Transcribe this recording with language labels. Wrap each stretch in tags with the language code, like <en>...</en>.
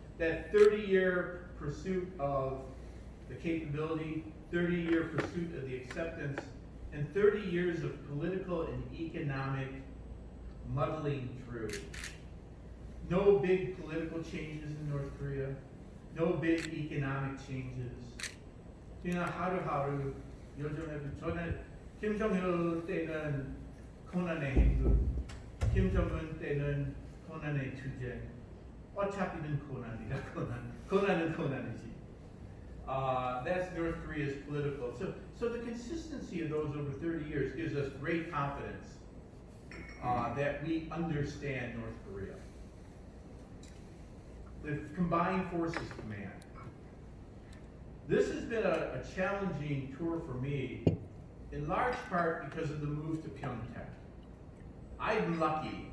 <en>That 30-year pursuit of the capability, 30-year pursuit of the acceptance, and 30 years of political and economic muddling through. No big political changes in North Korea, no big economic changes.</en> <ko>그냥 하루하루 요즘에 저는 김정일 때는 고난의 행군, 김정은 때는 고난의 투쟁. 어차피는 고난이다. 고난은 고난이지.</ko> <en>That's North Korea's political. So the consistency of those over 30 years gives us great confidence that we understand North Korea. The Combined Forces Command. This has been a challenging tour for me, in large part because of the move to Pyeongtaek. I'm lucky.</en>